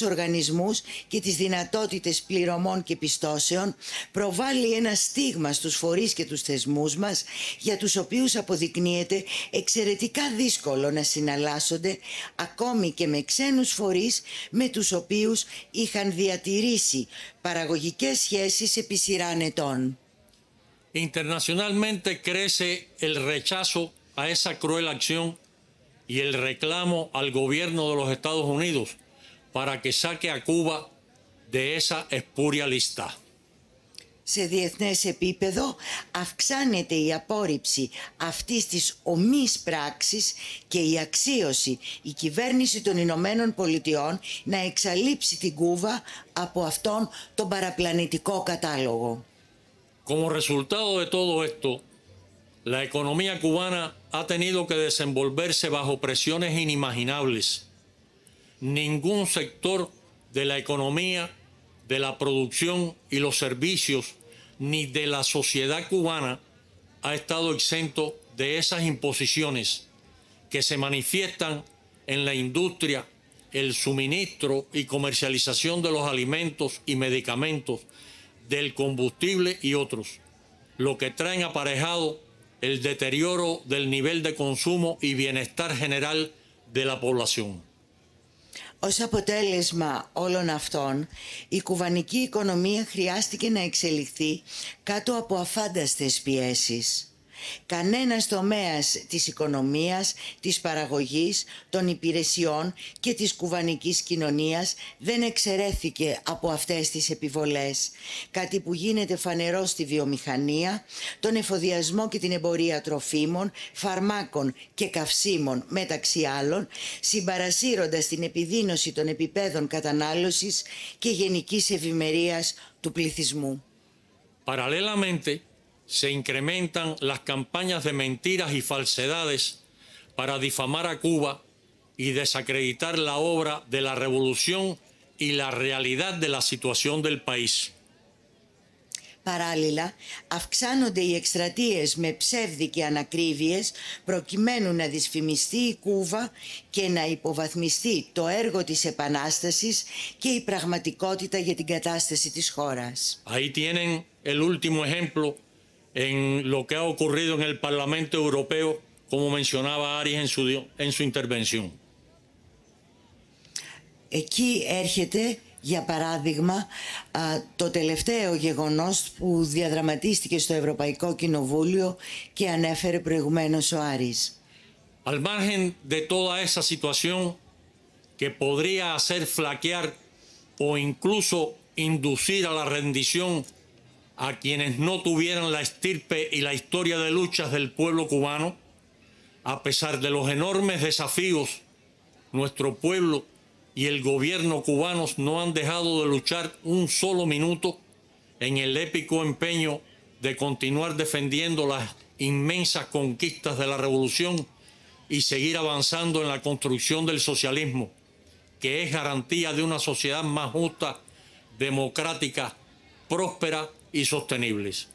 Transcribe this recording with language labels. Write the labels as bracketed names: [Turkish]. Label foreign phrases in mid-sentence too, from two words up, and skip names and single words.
[Greek] οργανισμούς και τις δυνατότητες πληρωμών και πιστώσεων, προβάλλει ένα στίγμα στους φορείς και τους θεσμούς μας, για τους οποίους αποδεικνύεται εξαιρετικά δύσκολο να συναλλάσσονται ακόμη και με ξένους φορείς με τους οποίους είχαν διατηρήσει παραγωγικές σχέσεις επί σειράν ετών. [Spanish] Internacionalmente crece el rechazo a esa cruel acción y el reclamo al gobierno de los Estados Unidos para que saque a Cuba de esa espuria lista. [Greek] Σε διεθνές επίπεδο αυξάνεται η απόρριψη αυτής της ομής πράξης και η αξίωση η κυβέρνηση των Ηνωμένων Πολιτειών να εξαλείψει την Κούβα από αυτόν τον παραπλανητικό κατάλογο. [Spanish] Como resultado de todo esto, la economía cubana ha tenido que desenvolverse bajo presiones inimaginables. Ningún sector de la economía, de la producción y los servicios, ni de la sociedad cubana ha estado exento de esas imposiciones que se manifiestan en la industria, el suministro y comercialización de los alimentos y medicamentos, del combustible y otros, lo que traen aparejado el deterioro del nivel de consumo y bienestar general de la población. [Greek] Ως αποτέλεσμα όλων αυτών, η κουβανική οικονομία χρειάστηκε να εξελιχθεί κάτω από αφάνταστες πιέσεις. Κανένας τομέας της οικονομίας, της παραγωγής, των υπηρεσιών και της κουβανικής κοινωνίας δεν εξαιρέθηκε από αυτές τις επιβολές, κάτι που γίνεται φανερό στη βιομηχανία, τον εφοδιασμό και την εμπορία τροφίμων, φαρμάκων και καυσίμων μεταξύ άλλων, συμπαρασύροντας την επιδείνωση των επιπέδων κατανάλωσης και γενικής ευημερίας του πληθυσμού. [Spanish] Paralelamente, se incrementan las campañas de mentiras y falsedades para difamar a Cuba y desacreditar la obra de la revolución y la realidad de la situación del país. [Greek] Παράλληλα, αυξάνονται οι εκστρατείες με ψεύδι και ανακρίβειες προκειμένου να δυσφημιστεί η Κούβα και να υποβαθμιστεί το έργο της Επανάστασης και η πραγματικότητα για την κατάσταση της χώρας. [Spanish] Ahí tienen el último ejemplo en lo que ha ocurrido en el Parlamento Europeo, como mencionaba Aris en su intervención. [Greek] Εκεί έρχεται, για παράδειγμα, το τελευταίο γεγονός που διαδραματίστηκε στο Ευρωπαϊκό Κοινοβούλιο και ανέφερε προηγουμένως ο Άρης. [Spanish] Al margen de toda esa situación que podría hacer flaquear o incluso inducir a la rendición a quienes no tuvieran la estirpe y la historia de luchas del pueblo cubano, a pesar de los enormes desafíos, nuestro pueblo y el gobierno cubanos no han dejado de luchar un solo minuto en el épico empeño de continuar defendiendo las inmensas conquistas de la revolución y seguir avanzando en la construcción del socialismo, que es garantía de una sociedad más justa, democrática, próspera y sostenible.